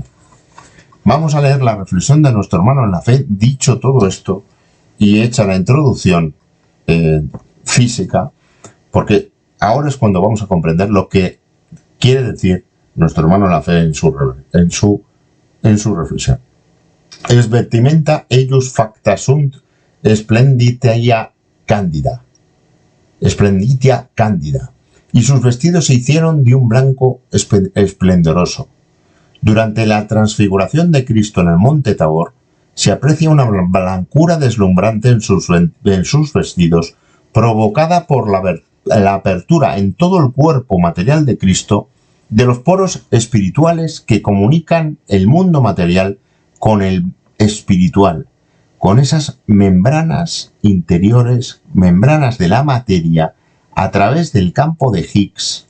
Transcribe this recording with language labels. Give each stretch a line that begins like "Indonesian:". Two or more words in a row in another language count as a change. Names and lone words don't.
Spanish: Vamos a leer la reflexión de nuestro hermano en la fe, dicho todo esto y hecha la introducción física, porque ahora es cuando vamos a comprender lo que quiere decir nuestro hermano en la fe en su reflexión.
Latin: Es vestimenta eius facta sunt splenditia candida. Splenditia candida.
Spanish: Y sus vestidos se hicieron de un blanco esplendoroso. Durante la transfiguración de Cristo en el monte Tabor, se aprecia una blancura deslumbrante en sus vestidos, provocada por la apertura en todo el cuerpo material de Cristo de los poros espirituales que comunican el mundo material con el espiritual, con esas membranas interiores, membranas de la materia, a través del campo de Higgs.